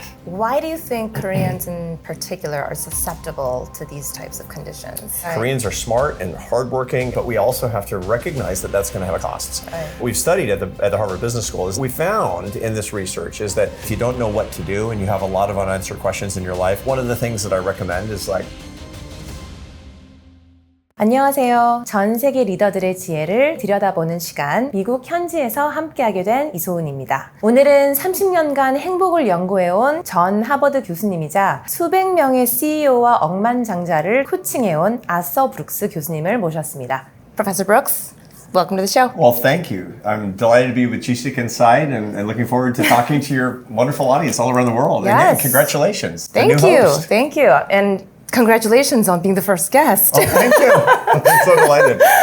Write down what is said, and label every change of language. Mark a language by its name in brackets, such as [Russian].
[English] Why do you think Koreans in particular are susceptible to these types of conditions? Koreans are smart and hardworking, but we also have to recognize that that's going to have costs. Right. We've studied at the Harvard Business School. We found in this research is that if you don't know what to do and you have a lot of unanswered questions in your life, one of the things that I recommend is [Korean] 안녕하세요. 전 세계 리더들의 지혜를 들여다보는 시간, 미국 현지에서 함께하게 된 이소은입니다. 오늘은 30년간 행복을 연구해온 전 하버드 교수님이자 수백 명의 CEO와 억만장자를 코칭해온 아서 브룩스 교수님을 모셨습니다. [English] Professor Brooks, welcome to the show. Well, thank you. I'm delighted to be with 지식인사이드 and looking forward to talking to your wonderful audience all around the world. Yes. And congratulations. Thank the new you. host. Thank you. And congratulations on being the first guest. Oh, thank you. I'm so delighted.